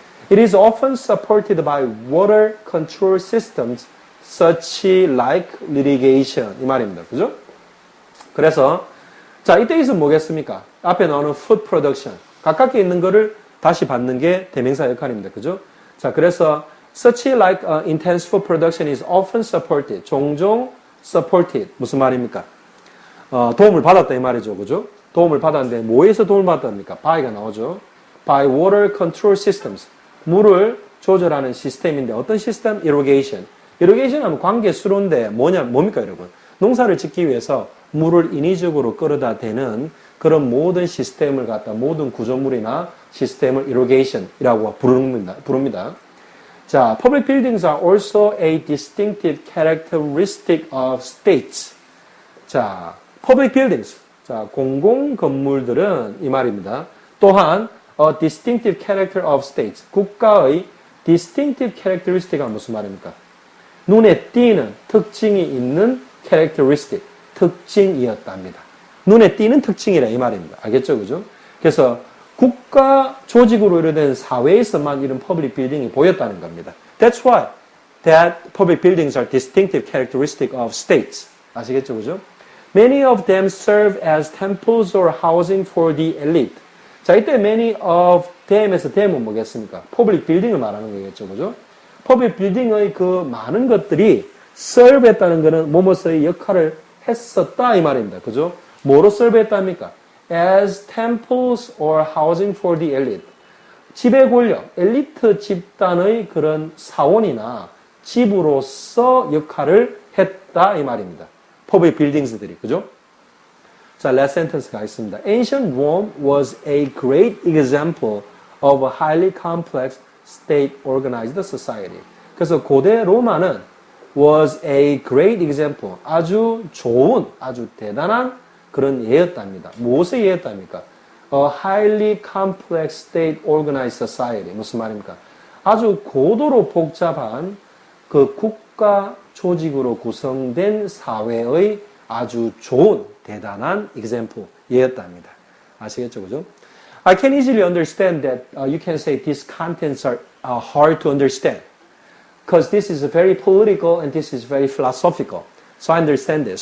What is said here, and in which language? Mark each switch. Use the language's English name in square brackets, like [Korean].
[English] It is often supported by water control systems such like irrigation. [Korean] 이 말입니다. 그죠? 그래서 자, 이때 있으면 뭐겠습니까? 앞에 나오는 food production. 가깝게 있는 거를 다시 받는 게 대명사 역할입니다. 그죠? 자, 그래서 [English] such like intense food production is often supported. [Korean] 종종 supported. 무슨 말입니까? 도움을 받았다 이 말이죠. 그죠? 도움을 받았는데 뭐에서 도움을 받았습니까? by가 나오죠. [English] by water control systems. [Korean] 물을 조절하는 시스템인데 어떤 시스템? [English] irrigation. [Korean] irrigation 하면 관계수로인데 뭡니까 여러분? 농사를 짓기 위해서 물을 인위적으로 끌어다 대는 그런 모든 시스템을 갖다 모든 구조물이나 시스템을 irrigation이라고 부릅니다. [English] 자, public buildings are also a distinctive characteristic of states. 자, public buildings. [Korean] 자, 공공 건물들은 이 말입니다. 또한 [English] a distinctive character of states. [Korean] 국가의 distinctive characteristic가 무슨 말입니까? 눈에 띄는 특징이 있는 characteristic. 특징이었답니다. 눈에 띄는 특징이라 이 말입니다. 알겠죠? 그죠? 그래서 국가 조직으로 이루어진 사회에서만 이런 public building이 보였다는 겁니다. [English] That's why that public buildings are distinctive characteristic of states. [Korean] 아시겠죠? 그죠? [English] Many of them serve as temples or housing for the elite. [Korean] 자, 이때 many of them에서 them은 뭐겠습니까? public building을 말하는 거겠죠. 그죠? public building의 그 많은 것들이 serve 했다는 것은 뭐뭐서의 역할을 했었다 이 말입니다. 그죠? 뭐로 serve 했답니까? [English] As temples or housing for the elite. [Korean] 지배 권력, 엘리트 집단의 그런 사원이나 집으로서 역할을 했다 이 말입니다. public buildings들이. 그죠? [English] 자, last sentence [Korean] 가겠습니다. [English] Ancient Rome was a great example of a highly complex state organized society. [Korean] 그래서 고대 로마는 [English] was a great example. [Korean] 아주 좋은, 아주 대단한 그런 예였답니다. 무엇의 예였답니까? [English] A highly complex state organized society. [Korean] 무슨 말입니까? 아주 고도로 복잡한 그 국가 조직으로 구성된 사회의 아주 좋은, 대단한 example, 예였답니다. 아시겠죠? 그죠? [English] I can easily understand that you can say these contents are hard to understand. Because this is very political and this is very philosophical. So I understand this.